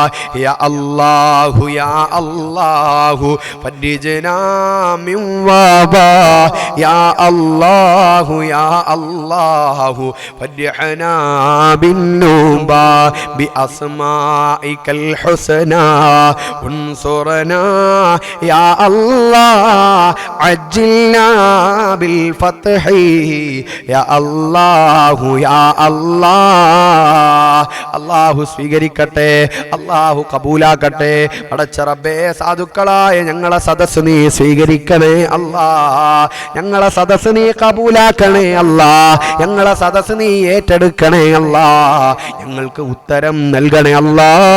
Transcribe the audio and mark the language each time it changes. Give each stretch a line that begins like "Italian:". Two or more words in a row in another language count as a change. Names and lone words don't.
Arabic: يا الله يا الله فرجنا من وباء، يا الله يا الله فرحنا بالنوبة بأسمائك الحسنى انصرنا يا الله عجلنا بالفتح يا الله يا الله.
Malayalam: അല്ലാഹു സ്വീകരിക്കട്ടെ, അല്ലാഹു കബൂലാക്കട്ടെ. പടച്ച റബ്ബേ, സാധുക്കളായ ഞങ്ങളെ സദസ്സ് നീ സ്വീകരിക്കണേ അല്ലാ, ഞങ്ങളെ സദസ്സ് നീ കബൂലാക്കണേ അല്ലാ, ഞങ്ങളെ സദസ്സ് നീ ഏറ്റെടുക്കണേ അല്ലാ, ഞങ്ങൾക്ക് ഉത്തരം നൽകണേ അല്ലാ.